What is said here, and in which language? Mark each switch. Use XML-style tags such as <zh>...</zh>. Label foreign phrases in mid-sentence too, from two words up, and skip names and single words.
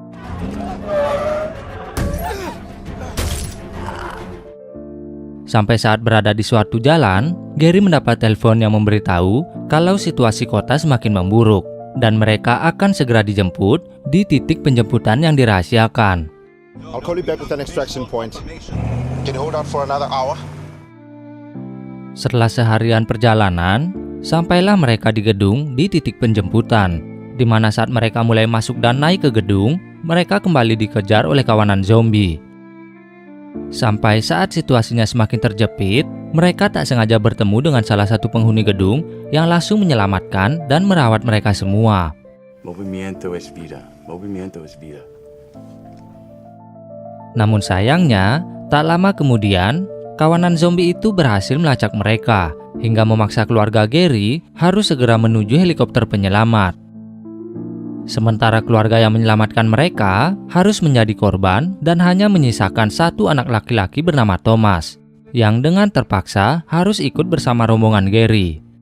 <id>Sampai saat berada di suatu jalan, Gary mendapat telepon yang memberitahu kalau situasi kota semakin memburuk, dan mereka akan segera dijemput di titik penjemputan yang dirahasiakan.</id> <en>I'll call you back with an extraction point. Can you hold out for another hour?</en> <id>Setelah seharian perjalanan, sampailah mereka di gedung di titik penjemputan, di mana saat mereka mulai masuk dan naik ke gedung, mereka kembali dikejar oleh kawanan zombie. Sampai saat situasinya semakin terjepit, mereka tak sengaja bertemu dengan salah satu penghuni gedung yang langsung menyelamatkan dan merawat mereka semua.</id> <es>Movimiento es vida. Movimiento es vida.</es> <id>Namun sayangnya, tak lama kemudian, kawanan zombie itu berhasil melacak mereka, hingga memaksa keluarga Gary harus segera menuju helikopter penyelamat. Sementara keluarga yang menyelamatkan mereka harus menjadi korban dan hanya menyisakan satu anak laki-laki bernama Thomas, yang dengan terpaksa harus ikut bersama rombongan Gary.</id>